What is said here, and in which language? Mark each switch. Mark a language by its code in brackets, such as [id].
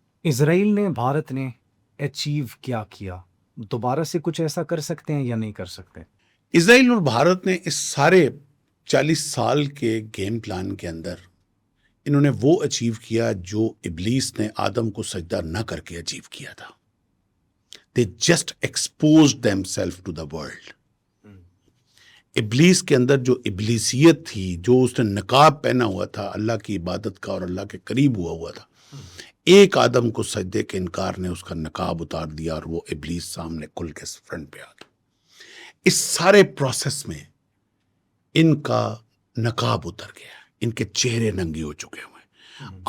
[ur] اسرائیل نے, بھارت نے اچیو کیا, دوبارہ سے کچھ ایسا کر سکتے ہیں یا نہیں کر سکتے؟ اسرائیل اور بھارت نے اس سارے 40 سال کے گیم پلان کے اندر انہوں نے وہ اچیو کیا جو ابلیس نے آدم کو سجدہ نہ کر کے اچیو کیا تھا. [en] They just exposed themselves to the world. [ur] ابلیس کے اندر جو ابلیسیت تھی, جو اس نے نقاب پہنا ہوا تھا اللہ کی عبادت کا اور اللہ کے قریب ہوا تھا, ایک آدم کو سجدے کے انکار نے اس کا نقاب اتار دیا اور وہ ابلیس سامنے کھل کے فرنٹ پہ آ گیا. اس سارے پروسیس میں ان کا نقاب اتر گیا, ان کے چہرے ننگے ہو چکے ہوئے.